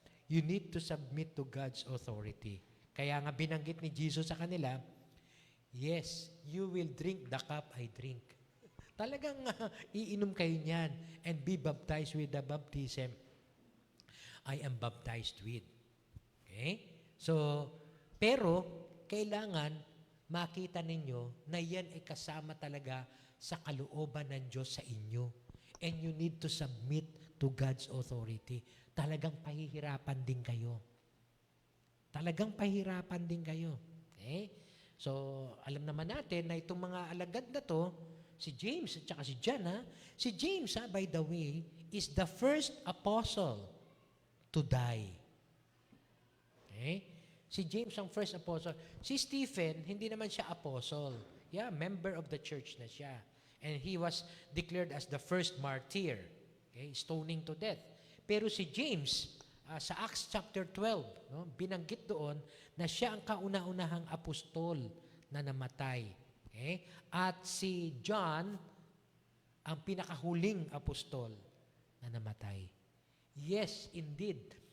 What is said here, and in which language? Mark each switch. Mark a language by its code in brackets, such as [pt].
[en] You need to submit to God's authority. [tl] Kaya nga binanggit ni Jesus sa kanila, [en] yes, you will drink the cup I drink. [tl] Talagang iinom kayo niyan [en] and be baptized with the baptism I am baptized with. Okay? [tl] So, pero, kailangan makita ninyo na yan ay kasama talaga sa kalooban ng Diyos sa inyo. [en] And you need to submit to God's authority. [tl] Talagang pahihirapan din kayo. Talagang pahihirapan din kayo. Okay? So, alam naman natin na itong mga alagad na to, si James at saka si John, si James, [en] by the way, is the first apostle to die. [tl] Okay? Si James ang first apostle. Si Stephen, hindi naman siya apostle. [en] Yeah, member of the church [tl] na siya. [en] And he was declared as the first martyr. Okay? Stoning to death. [tl] Pero si James, sa Acts chapter 12, binanggit doon na siya ang kauna-unahang apostol na namatay. Okay? At si John, ang pinakahuling apostol na namatay. [en] Yes, indeed.